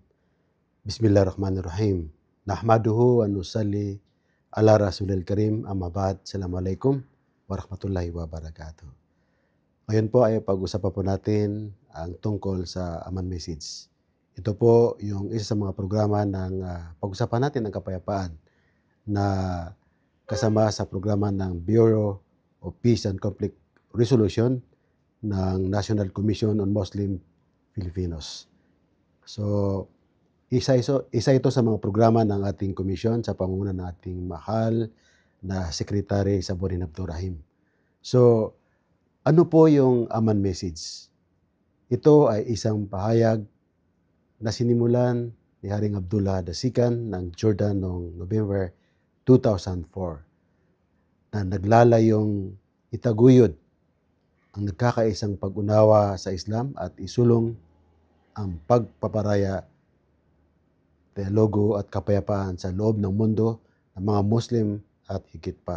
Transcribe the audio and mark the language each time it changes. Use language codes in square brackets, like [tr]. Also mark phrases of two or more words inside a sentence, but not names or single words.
[ar] بسم الله الرحمن الرحيم. نحمده ونصلي على الرسول الكريم. أما بعد. السلام عليكم ورحمة الله وبركاته. [tl] Ngayon po ay pag-usapan po natin ang tungkol sa Aman Message. Ito po yung isa sa mga programa ng pag-usapan natin ng kapayapaan na kasama sa programa ng Bureau of Peace and Conflict Resolution ng National Commission on Muslim Filipinos. So, isa ito sa mga programa ng ating komisyon sa pangunguna ng ating mahal na Secretary Saburin Abdurrahim. So, ano po yung Aman Message? Ito ay isang pahayag na sinimulan ni Haring Abdullah II ng Jordan noong November 2004 na naglalayong itaguyod ang nagkakaisang pag-unawa sa Islam at isulong ang pagpaparaya, dialogo at kapayapaan sa loob ng mundo ng mga Muslim at higit pa.